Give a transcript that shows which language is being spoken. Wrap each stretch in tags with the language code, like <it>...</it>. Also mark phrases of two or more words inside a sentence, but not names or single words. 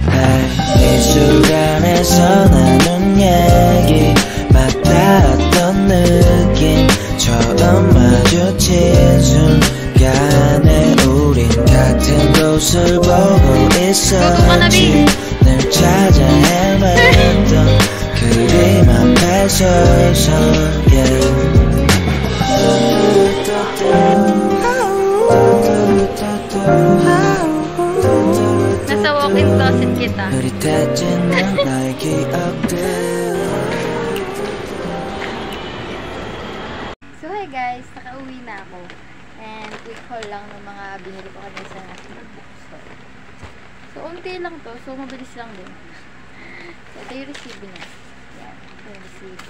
<ko>미술관에서 나눈 얘기 맞닿았던 느낌 처음 마주친 순간에 우린 같은 곳을 보고 있었지 늘 찾아 헤맸던 그림 앞에 서서 yeah.</ko> <tl>Nasa</tl> <en>walk-in closet</en> <tl>kita.</tl> <ko>흐릿해진 나의 기억들.</ko> <en>So hi guys,</en> <tl>nakauwi na ako</tl> <en>and quick haul</en> <tl>lang ng mga binili ko kanina sa bookstore. So unti lang to, so mabilis lang din. So ito yung resibo niya. Yan, ito yung resibo.</tl>